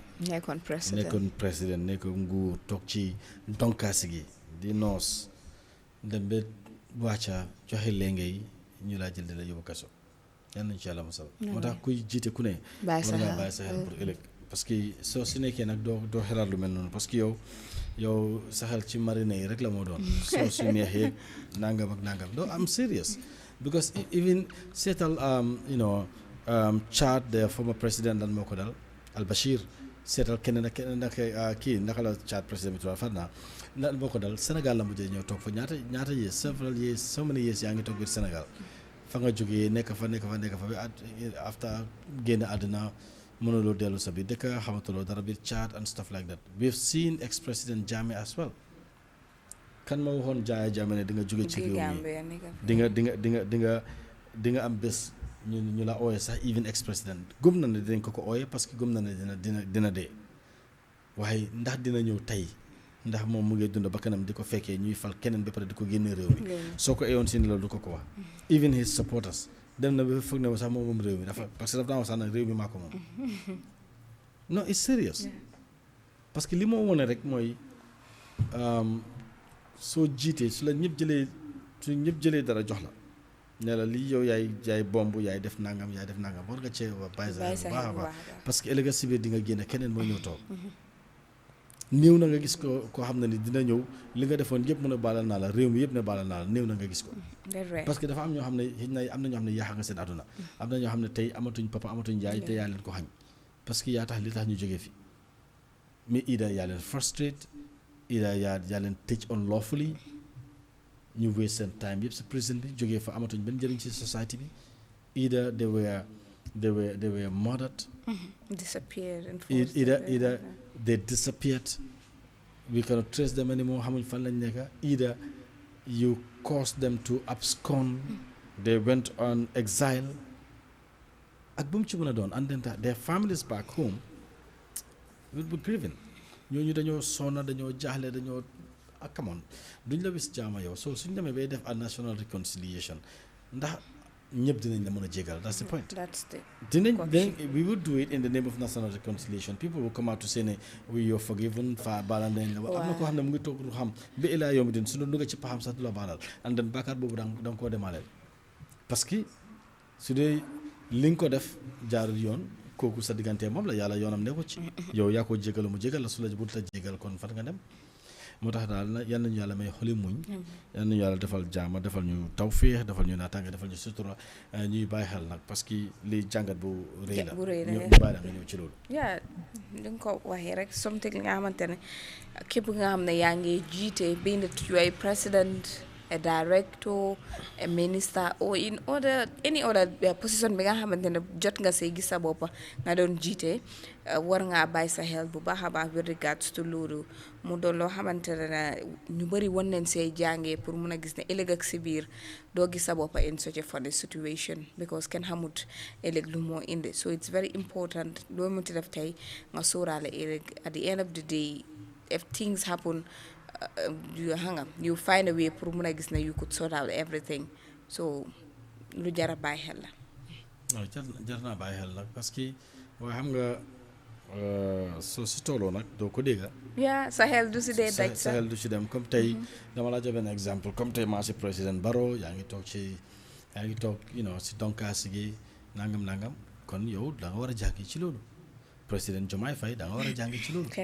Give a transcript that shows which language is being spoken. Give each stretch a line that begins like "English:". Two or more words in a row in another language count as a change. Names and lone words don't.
Wolof: nekkoon président nekkoon nguur toog ci donkaasi gi di noos dem ba wàcca joxe lenge yi ñu laa jël di la yóbbu kaso yal nañu ci yàlla mosal. moo tax kuy jiite ku ne. war ngaa bàyyi sa xel pour ëllëg.
French: parce que
Wolof: soo si nekkee nag doo xelaat lu mel noonu
French: parce que
Wolof: yow sa xel ci marine yi rek la moo doon. soo su neexee nangam ak nangam doo am serious because even seetal Chad
English: the former president
Wolof: lan moo ko dal Al Bashir seetal keneen kii naka la Chad président bi tubaab far naa lan moo ko dal Sénégal la mujjee ñëw toog fa ñaata years
English: several years so many years
Wolof: yaa ngi toog biir Sénégal fa nga jógee nekk fa ba after génn àddina mënuloo dellu sa biir dëkk xamatuloo dara biir Chad
English: and stuff like that. We've seen ex-president Jammeh as well.
Wolof: kan ma waxoon Jammeh ne di nga jóge ci réew mi di nga am bés ñu la ooyee sax
English: even ex-president
Wolof: gëm na ne dinañ ko ooyee
French: parce que
Wolof: gëm na ne dina dee waaye ndax dina ñëw tey ndax moom mu ngi dund ba kanam di ko fekkee ñuy fal keneen ba pare di ko génne réew mi soo ko eewoon si ni loolu du ko wax.
English: Even his supporters
Wolof: dem na ba foog ne sax moom réew mi dafa
French: parce que
Wolof: dafa daan wax sax nag réew mi maa ko moom. non
English: it's serious
French: parce que
Wolof: li moo wone rek mooy soo jiitee su ñëpp jëlee dara jox la ne la lii yow yaay bomb yaay def nangam war nga cee bàyyi sa baax a baax
French: parce que
Wolof: ëllëg si biir di nga génne keneen mooy ñëw toog néew na nga gis koo xam ne ni dina ñëw li nga defoon yëpp mën a baalal naa la réew mi yëpp ne baalal naa la néew na nga gis ko
French: parce que
Wolof: dafa am ñoo xam ne xëy na am na ñoo xam ne yaaxa nga seen àdduna am na ñoo xam ne tey amatuñ papa amatuñ yaay te yaa leen ko xañ
French: parce que
Wolof: yaa tax li tax ñu jógee fi mais ida yaa leen frustrate ida yaa leen tëj unlawfully ñu waste seen time yëpp si prison bi jógee fa amatuñ benn njëriñ ci society bi
English: either they were murdered either they disappeared we cannot trace them anymore
Wolof: xamuñ fan lañ nekk
English: either you caused them to abscond they went on exile
Wolof: ak bu mu ci mën a doon
English: and then their families back home will be grieving
Wolof: ñooñu dañoo sonna dañoo jaaxle dañoo
English: come on
Wolof: duñ la wis jaama yow so suñ demee bay def
English: a national reconciliation
Wolof: ndax ñëpp dinañ la mën a jégal
English: that's the point we will do it in the name of national reconciliation people will come out to say ne you're forgiven
Wolof: fa baalal nañ la am na koo xam ne mu ngi toog du xam ba ilaa yow mi din su doon dugg ci paxam sax du la baalal and then bàkkaar boobu da nga koo demaaleel
French: parce que
Wolof: su dee li nga ko def jaarul yoon kooku sa diggante moom la yàlla yoonam ne ko ci yow yaa ko jégalu mu jégal la su la bu ta jégal kon fan nga dem moo tax daal na yal nañu yàlla may xoli muñ yal nañu yàlla defal jaama defal ñu tawféex defal ñu naataange defal ñu sutura ñuy bàyyi xel nag
French: parce que
Wolof: li jàngat bu rëy la ñu bàyyi la nga ñëw ci loolu yaa di nga ko waxee rek something nga xamante ne képp nga xam ne yaa ngi jiite
English: being a president a director a minister or in any other position
Wolof: bi nga xamante ne jot nga say gis sa bopp nga doon jiite war ngaa bàyyi sa xel bu baax a baax
English: with regards to
Wolof: loolu mu doon loo xamante ne ñu bëri wan nañ say jàngee pour mun a gis ne ëllëg ak si biir doo gis sa bopp
English: in such a funny situation because
Wolof: kenn xamut ëllëg lu moo indi
English: so it's very important
Wolof: loo munti def tey nga sóoraale ëllëg
English: at the end of the day if things happen you find a way
Wolof: pour mun a gis ne
English: you could sort out everything so
Wolof: lu jar a bàyyi xel la waaw jar naa bàyyi xel la
French: parce que
Wolof: waaye xam nga soo si tooloo nag doo ko dégga yaa sa xel du si dee daj sa xel du si dem comme tey dama la jox benn exemple comme tey maa si président Barrow yaa ngi toog si donkaasi gi nangam kon yow da nga war a jàngi ci loolu président Diomaye Faye da nga war a jàngi ci loolu